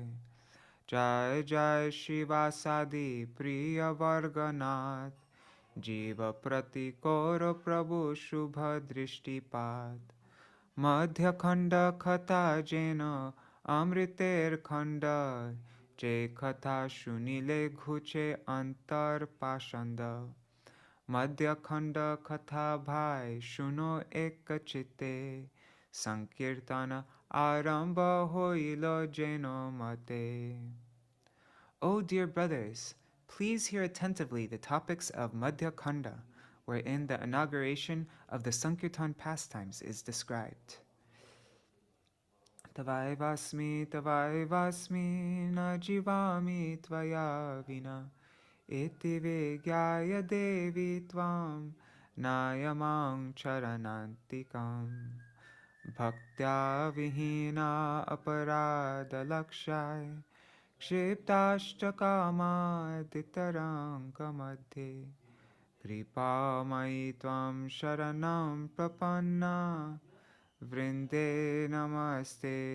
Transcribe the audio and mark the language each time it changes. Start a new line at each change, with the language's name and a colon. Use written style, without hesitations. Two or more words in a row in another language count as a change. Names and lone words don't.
Bangla: জয় জয় শ্রীবাসাদি প্রিয় বর্গনাথ জীব প্রতিকোর প্রভু শুভ দৃষ্টিপাত। মধ্যখণ্ড কথা যেন অমৃতের খণ্ড যে কথা শুনিলে ঘুচে অন্তর পাষণ্ড. মধ্যখণ্ড কথা ভাই শুন একচিতে. সংকীর্তন আরম্ভ হইল যেন মতে.
English: O dear brothers, please hear attentively the topics of Madhya-khaṇḍa, wherein the inauguration of the Sankirtan pastimes is described.
Sanskrit: तवैवास्मि न जीवामि त्वया विना इति विज्ञाय देवि त्वं नय मां चरणान्तिकम्. भक्त्या विहीना अपराध लक्षैः, क्षिप्ताश्चकामादितरङ्ग मध्ये कृपामयि त्वं शरणं प्रपन्ना वृन्दे नमस्ते